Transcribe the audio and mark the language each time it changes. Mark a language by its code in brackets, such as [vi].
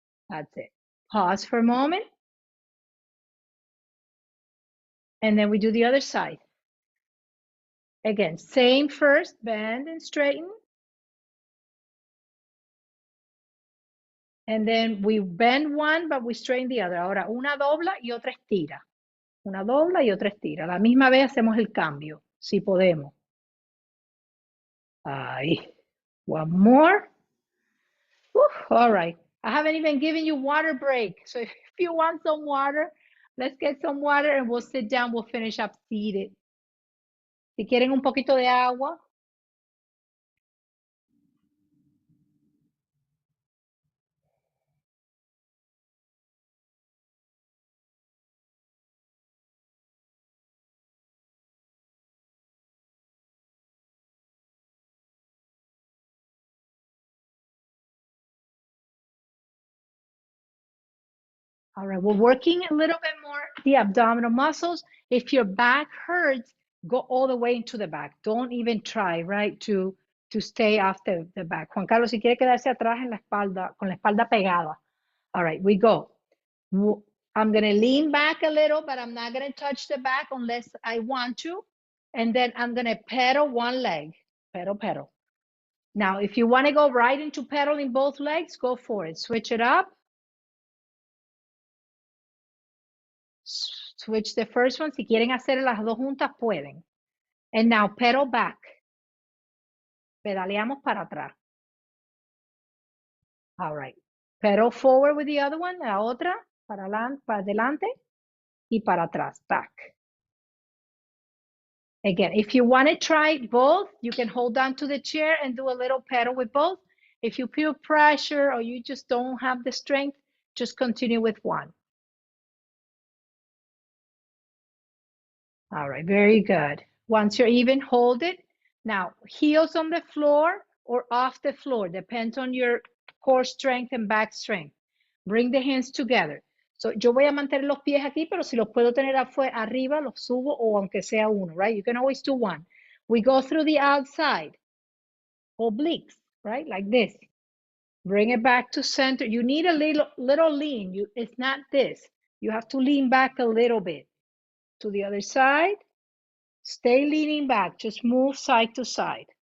[en] That's it. Pause for a moment. And then we do the other side. Again, same first, bend and straighten. And then we bend one, but we straighten the other. [es] Ahora, una dobla y otra estira. Una dobla y otra estira. La misma vez hacemos el cambio, si podemos. [en] Ahí. One more. All right. I haven't even given you water break. So if you want some water, let's get some water and we'll sit down. We'll finish up seated. [es] Si quieren un poquito de agua. [en] All right, we're working a little bit more the abdominal muscles. If your back hurts, go all the way into the back. Don't even try, right, to stay off the back. [es] Juan Carlos, si quiere quedarse atrás en la espalda, con la espalda pegada. [en] All right, we go. I'm going to lean back a little, but I'm not going to touch the back unless I want to. And then I'm going to pedal one leg. Pedal, pedal. Now, if you want to go right into pedaling both legs, go for it. Switch it up. Switch the first one. [es] Si quieren hacer las dos juntas, pueden. [en] And now pedal back. [es] Pedaleamos para atrás. [en] All right. Pedal forward with the other one. [es] La otra, para adelante y para atrás. [en] Back. Again, if you want to try both, you can hold on to the chair and do a little pedal with both. If you feel pressure or you just don't have the strength, just continue with one. All right, very good. Once you're even, hold it. Now, heels on the floor or off the floor, depends on your core strength and back strength. Bring the hands together. [es] So, yo voy a mantener los pies aquí, pero si los puedo tener arriba, los subo o aunque sea uno, right? [en] You can always do one. We go through the outside, obliques, right? Like this. Bring it back to center. You need a little lean. It's not this. You have to lean back a little bit. To the other side. Stay leaning back. Just move side to side.